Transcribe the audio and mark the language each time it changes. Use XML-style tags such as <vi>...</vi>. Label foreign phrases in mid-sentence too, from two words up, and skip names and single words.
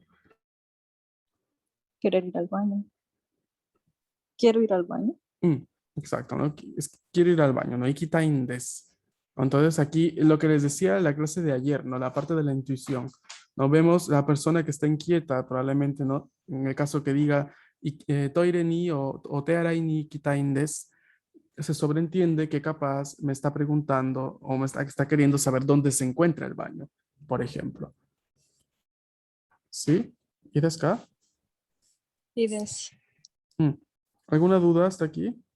<es>Querer ir al baño. Quiero ir al baño. Exacto, ¿no? Quiero ir al baño, ¿no?</es> <ja>行きたいです.</ja> <es>Entonces aquí lo que les decía en la clase de ayer, ¿no? La parte de la intuición. No vemos la persona que está inquieta, probablemente, ¿no? En el caso que diga</es> <ja>トイレに</ja> <es>o</es> <ja>手洗いに行きたいです,</ja> <es>se sobreentiende que capaz me está preguntando o está queriendo saber dónde se encuentra el baño, por ejemplo. ¿Sí? ¿Y</es> <ja>ですか?</ja> <es>Y des. ¿Alguna duda hasta aquí?</es>